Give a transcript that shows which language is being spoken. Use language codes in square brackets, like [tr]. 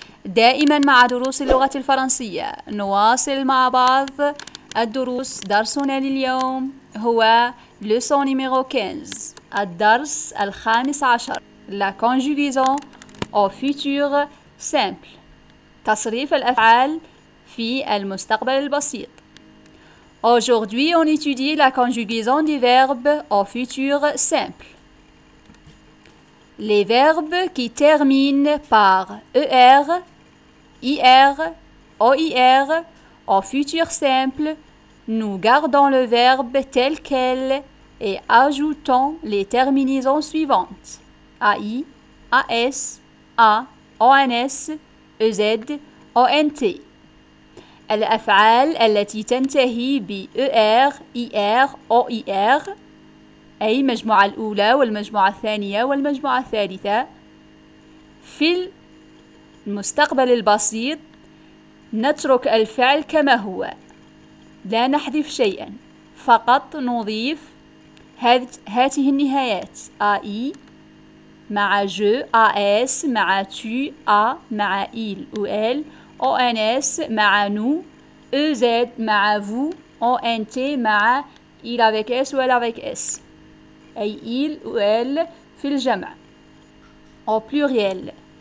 [ar] دائما مع دروس اللغة الفرنسية نواصل مع بعض الدروس. درسنا لليوم هو [fr] leçon numéro 15، [ar] الدرس الخامس عشر، [fr] la conjugaison au futur simple، [ar] تصريف الأفعال في المستقبل البسيط. [fr] Aujourd'hui, on étudie la conjugaison des verbes au futur simple. Les verbes qui terminent par ER, IR, OIR au futur simple, nous gardons le verbe tel quel et ajoutons les terminaisons suivantes: AI, AS, A, ONS, EZ, ONT. [ar] الأفعال التي تنتهي ب ER, IR, OIR أي المجموعة الأولى والمجموعة الثانية والمجموعة الثالثة. في المستقبل البسيط نترك الفعل كما هو، لا نحذف شيئا، فقط نضيف هذه النهايات: AI مع je, AS مع tu, A مع il ou elle, ONS مع nous, EZ مع vous, ONT مع [fr] il avec S ou elle avec S [ar] أي [fr] il ou elle [ar] في الجمع [fr] au pluriel.